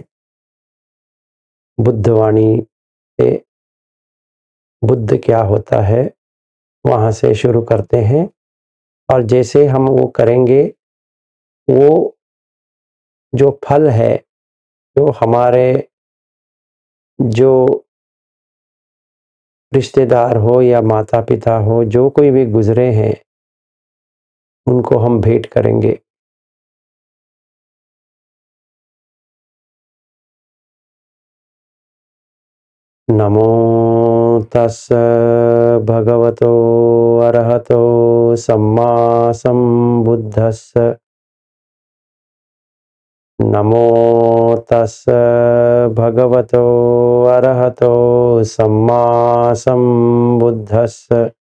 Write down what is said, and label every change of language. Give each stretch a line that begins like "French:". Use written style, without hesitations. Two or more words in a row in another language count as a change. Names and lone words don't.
Hindi: बुद्धवाणी से बुद्ध क्या होता है वहाँ से शुरू करते हैं, और जैसे हम वो करेंगे, वो जो फल है, जो हमारे जो रिश्तेदार हो या माता पिता हो, जो कोई भी गुजरे हैं, उनको हम भेंट करेंगे।
Pali: नमो तस् भगवतो अरहतो सम्मा सम्बुद्धस्स। नमो तस् भगवतो अरहतो सम्मा सम्बुद्धस्स।